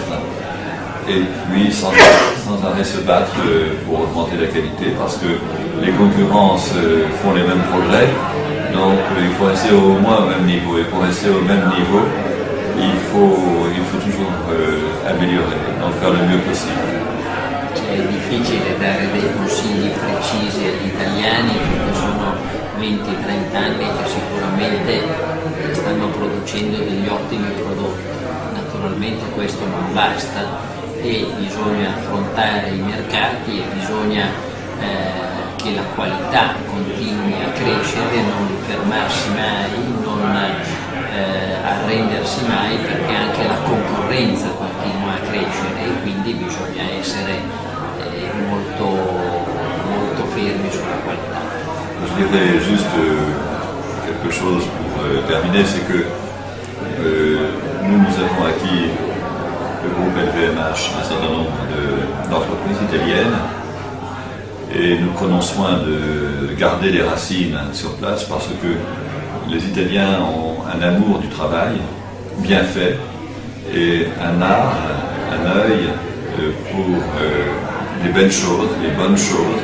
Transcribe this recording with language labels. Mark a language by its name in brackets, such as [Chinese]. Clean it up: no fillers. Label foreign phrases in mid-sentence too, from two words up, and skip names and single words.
[French] Et puis sans arrêt se battre pour augmenter la qualité parce que les concurrences font les mêmes progrès, donc il faut rester au moins au même niveau et pour rester au même niveau il faut toujours améliorer, donc faire le mieux possible. [Italian] È difficile dare dei consigli precisi agli italiani perché sono 20-30 anni che sicuramente stanno producendo degli ottimi prodotti. Naturalmente questo non basta e bisogna affrontare i mercati e bisogna che la qualità continui a crescere, non fermarsi mai, non arrendersi mai perché anche la concorrenza continua a crescere e quindi bisogna essere molto fermi sulla qualità. [French] Je dirais juste quelque chose pour terminer, c'est que nous avons acquis le groupe LVMH un certain nombre d'entreprises italiennes et nous prenons soin de garder les racines sur place parce que les Italiens ont un amour du travail bien fait et un art, un œil pour les belles choses, les bonnes choses.